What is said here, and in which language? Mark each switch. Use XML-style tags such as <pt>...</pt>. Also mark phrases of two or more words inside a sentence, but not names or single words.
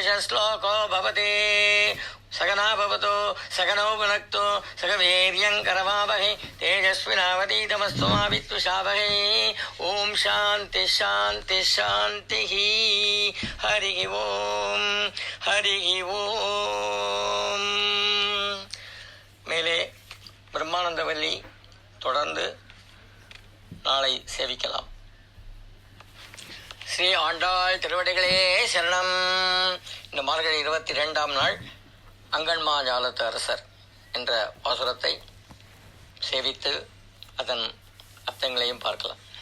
<sa>श्लोको भवति सगना भवतु सगनौ भुनक्तु सगवीर्यङ्करवावहै तेजस्विनावधीतमस्तु मा विद्विषावहै ओम शांति शांति शांतिः हरिः ओम हरिः ओम</sa> <ta>மேலே பிரம்மானந்தவல்லி தொடர்ந்து நாளை சேவிக்கலாம். ஸ்ரீ ஆண்டாள் திருவடிகளே சரணம். இந்த மார்கழி 22ஆம் நாள் அங்கன்மா ஞாலத்து அரசர் என்ற பாசுரத்தை சேவித்து அதன் அர்த்தங்களையும் பார்க்கலாம்.</ta>